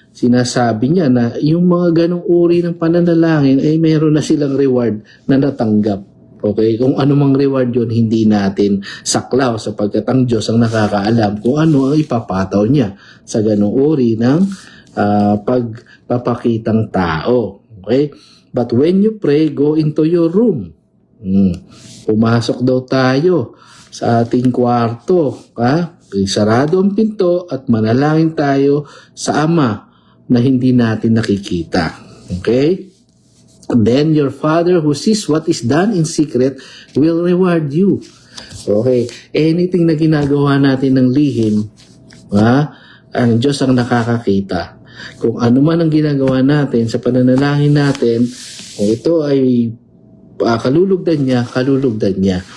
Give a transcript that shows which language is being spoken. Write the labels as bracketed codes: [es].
[tl] Sinasabi niya na yung mga ganong uri ng pananalangin ay meron na silang reward na natanggap. Okay? Kung ano mang reward yun, hindi natin saklaw sapagkat ang Diyos ang nakakaalam kung ano ang ipapataw niya sa ganong uri ng pagpapakitang tao. [en] Okay? But when you pray, go into your room. [tl] Pumasok daw tayo sa ating kwarto. Sarado ang pinto at manalangin tayo sa Ama na hindi natin nakikita. [en] Okay? Then your Father who sees what is done in secret will reward you. Okay? [tl] Anything na ginagawa natin ng lihim, ang Diyos ang nakakakita. Kung ano man ang ginagawa natin sa pananalangin natin, kung ito ay kalulugdan niya.